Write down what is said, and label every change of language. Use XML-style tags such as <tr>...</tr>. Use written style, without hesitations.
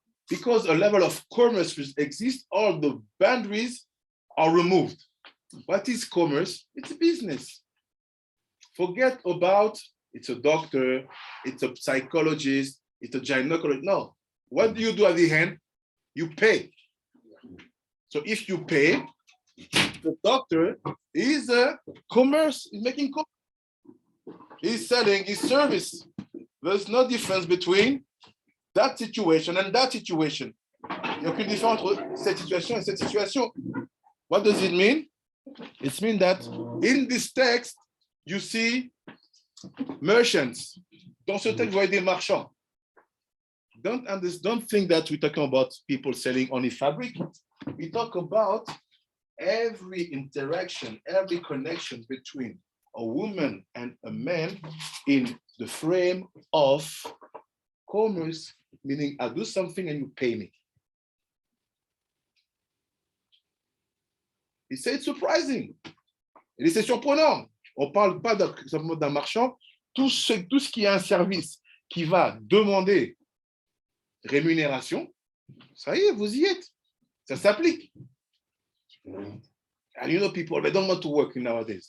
<en>Because a level of commerce exists, all the boundaries are removed. What is commerce? It's a business. Forget about it's a doctor, it's a psychologist, it's a gynecologist. No. What do you do at the end? You pay. So if you pay, the doctor is a commerce, is making commerce. He's selling his service. There's no difference between that situation and that situation.</en> <fr>Il n'y a aucune différence entre cette situation et cette situation.</fr> <en>What does it mean? It means that in this text, you see merchants.</en> <fr>Dans ce texte, vous voyez des marchands.</fr> <en>Don't think that we're talking about people selling only fabric. We talk about every interaction, every connection between a woman and a man in the frame of commerce, meaning I do something and you pay me.</en> <fr>Il c'est</fr> <en>surprising.</en> <fr>Et c'est surprenant. On ne parle pas d'un marchand. Tout ce qui est un service qui va demander rémunération, ça y est, vous y êtes. Ça s'applique.</fr> <en>And you know, people, they don't want to work nowadays.</en>